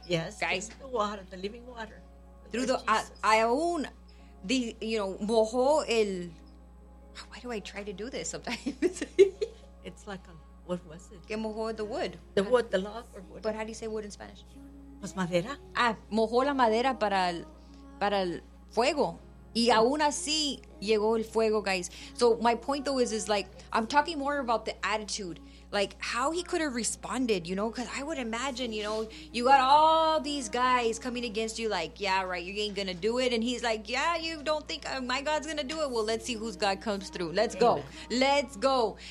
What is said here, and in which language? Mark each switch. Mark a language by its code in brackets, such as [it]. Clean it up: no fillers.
[en] Yes. Guys. Through the water, the living water. Through the aún the, you know, [es] mojó el, [en] why do I try to do this sometimes? It's like a, what was it? [es] Que mojó [en] the wood. The wood, the log or wood. But how do you say wood in Spanish? [es] Pues madera. Ah, mojó la madera para el fuego. Y aún así llegó el fuego, guys. [en] So my point though is like, I'm talking more about the attitude. Like, how he could have responded, you know? Because I would imagine, you know, you got all these guys coming against you like, yeah, right, you ain't going to do it. And he's like, yeah, you don't think my God's going to do it? Well, let's see whose God comes through. Let's go. Amen. Let's go.